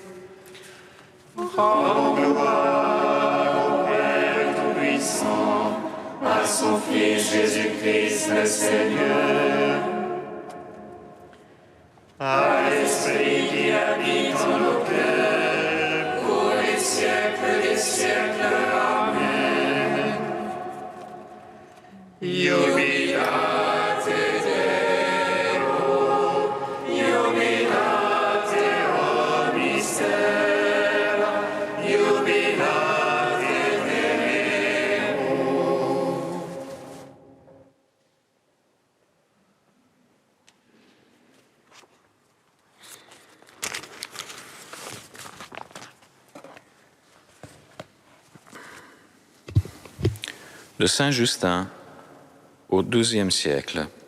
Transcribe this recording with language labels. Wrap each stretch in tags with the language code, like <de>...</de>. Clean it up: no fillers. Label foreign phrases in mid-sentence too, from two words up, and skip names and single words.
<fr>Rendons gloire au Père Tout-Puissant, à son Fils Jésus-Christ le Seigneur, à l'Esprit qui habite en nos cœurs, pour les siècles des siècles. Amen.</fr> <la>Jubilate Deo, jubilate o mystère, jubilate Deo.</la> <fr>De Saint Justin au XIIe siècle.</fr>